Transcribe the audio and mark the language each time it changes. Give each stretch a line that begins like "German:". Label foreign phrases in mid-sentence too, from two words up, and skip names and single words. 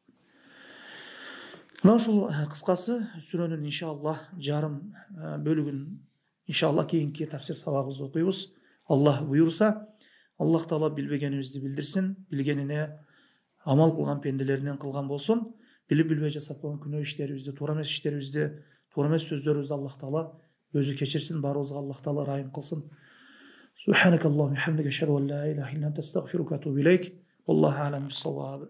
Kyrgyz: Мына ушул кыскасы сүрөнүн иншаллах жарым бөлүгүн иншаллах кийинки тафсир сабагыбызда окуйбуз. Аллах буйрса, Аллах Таала билбегенибизди билдирсин, билгенине амал кылган пенделеринен кылган болсун. Билип билбей жасап койгон күнөө иштерибизди, туура эмес иштерибизди, туура эмес сөздөрүбүздү Аллах Таала өзү кечирсин, баарыбызга Аллах Таала райым кылсын.
Arabic: سبحانك اللهم حمدك أشهد أن لا إله إلا أنت أستغفرك وأتوب إليك. والله أعلم بالصواب.